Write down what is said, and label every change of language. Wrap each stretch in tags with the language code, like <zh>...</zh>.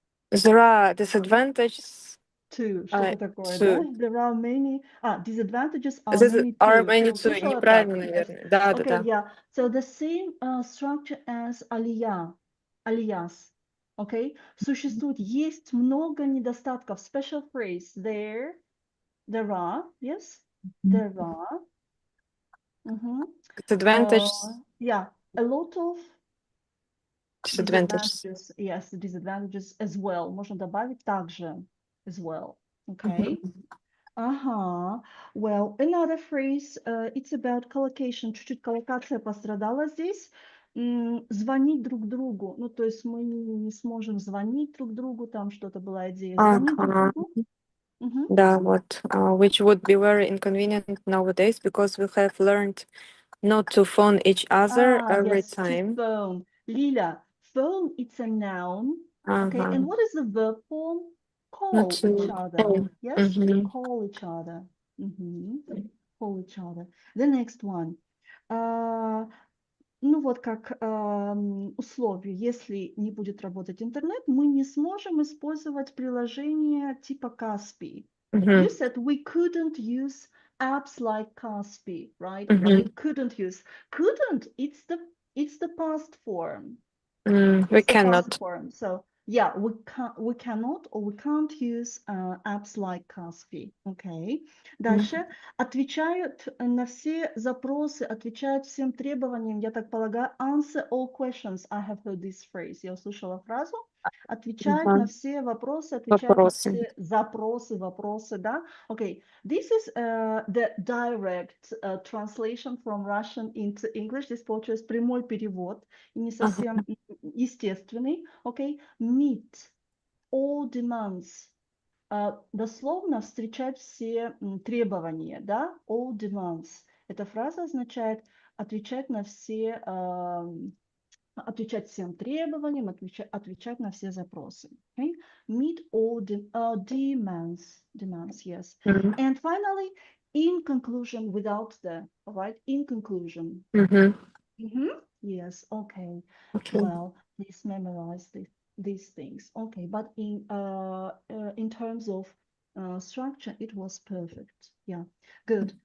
<en>There are disadvantages. Too.</en> <ru>Что-то такое, да?</ru> <en>Too. There are many. Disadvantages are many Are too. many</en> <ru>Ты</ru> <en>too.</en> <ru>услышала Неправильно, так?</ru> <en>Yes.</en> <ru>наверное. Да,</ru> <en>Okay,</en> <ru>да.</ru> <en>yeah. So the same structure as алия, алияс. Okay?</en> <ru>Существует, есть много недостатков.</ru> <en>Special phrase. There are, yes? There are. Disadvantages. Yeah, a lot of Disadvantages. disadvantages. Yes, disadvantages as well.</en> <ru>Можно добавить также</ru> <en>as well. Okay. Well, another phrase, it's about collocation.</en> <ru>Чуть-чуть коллокация пострадала здесь. Звонить друг другу. Ну, то есть мы не сможем звонить друг другу. Там что-то была идея. Звонить друг другу. Да, вот.</ru> <en>Which would be very inconvenient nowadays because we have learned not to phone each other every Yes, time. to phone. Lila, phone, it's a noun. Okay, and what is the verb form? Call each other. Yes, call each other. Call each other. The next one.</en> <ru>Ну вот как условие, если не будет работать интернет, мы не сможем использовать приложение типа Kaspi.</ru> <en>You said we couldn't use apps like Kaspi, right? We couldn't use. Couldn't, it's the past form. We cannot. Past form. So yeah, we cannot or we can't use apps like Kaspi.</en> <ru>Okay. Дальше. Отвечают на все запросы, отвечают всем требованиям, я так полагаю,</ru> <en>answer all questions. I have heard this phrase.</en> <ru>Я услышала фразу. Отвечает на все вопросы, отвечает на все запросы, вопросы, да?</ru> <en>Okay, this is the direct translation from Russian into English.</en> <ru>Здесь получилось прямой перевод, и не совсем естественный.</ru> <en>Okay, meet all demands.</en> <ru>Дословно встречать все требования, да?</ru> <en>All demands.</en> <ru>Эта фраза означает отвечать на все отвечать всем требованиям, отвечать на все запросы.</ru> <en>Okay? Meet all demands, yes. And finally, in conclusion, without the, right? In conclusion. Yes, okay. Well, please memorize these things. Okay, but in terms of structure, it was perfect. Yeah, good.</en>